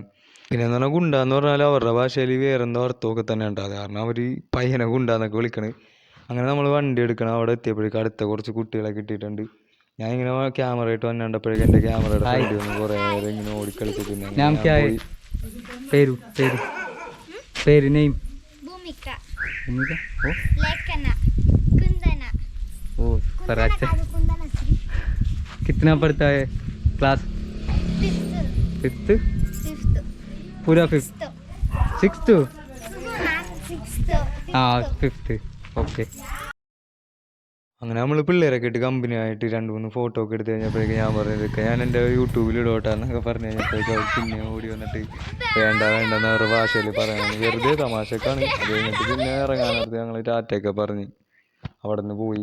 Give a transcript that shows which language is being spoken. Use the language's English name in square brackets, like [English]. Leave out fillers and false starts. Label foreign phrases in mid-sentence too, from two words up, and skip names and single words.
[Malayalam] പിന്നെ എന്ന് പറഞ്ഞാൽ ഗുണ്ടാന്ന് പറഞ്ഞാൽ അവരുടെ ഭാഷയിൽ വേറെന്തോ അർത്ഥമൊക്കെ തന്നെ ഉണ്ട്. അത് കാരണം അവർ പയ്യനെ ഗുണ്ടാന്നൊക്കെ വിളിക്കണത്. അങ്ങനെ നമ്മൾ വണ്ടി എടുക്കണം. അവിടെ എത്തിയപ്പോഴേക്കും അടുത്ത കുറച്ച് കുട്ടികളെ കിട്ടിയിട്ടുണ്ട്. ഞാൻ ഇങ്ങനെ ക്യാമറ ആയിട്ട് വന്നിട്ടപ്പോഴേക്കും എൻ്റെ ക്യാമറയുടെ ഫ്രണ്ട് വന്ന് കുറേ നേരം ഇങ്ങനെ ഓടിക്കളിച്ച് പിന്നെ പേര് പേര് പേര് നെയിം [Hindi] भूमिका भूमिका ओ लेखना कुंदना ओ सर अच्छा कितना पढ़ता है क्लास फिफ्थ फिफ्थ पूरा [English] fifth sixth [Hindi] हाँ [English] fifth okay. [Malayalam] അങ്ങനെ നമ്മൾ പിള്ളേരൊക്കെ ഇട്ട് കമ്പനി ആയിട്ട് 2-3 ഫോട്ടോ ഒക്കെ എടുത്ത് കഴിഞ്ഞപ്പോഴേക്കും ഞാൻ പറഞ്ഞതൊക്കെ ഞാൻ എൻ്റെ യൂട്യൂബിൽ ഇടോട്ടാന്നൊക്കെ പറഞ്ഞു കഴിഞ്ഞപ്പോഴേക്കും പിന്നെ ഓടി വന്നിട്ട് വേണ്ട വേണ്ടെന്ന് അവരുടെ ഭാഷയിൽ പറയാൻ വെറുതെ തമാശക്കാണ്. അത് കഴിഞ്ഞിട്ട് പിന്നെ ഇറങ്ങാൻ നേരത്ത് ഞങ്ങൾ ടാറ്റയൊക്കെ പറഞ്ഞ് അവിടെ നിന്ന് പോയി.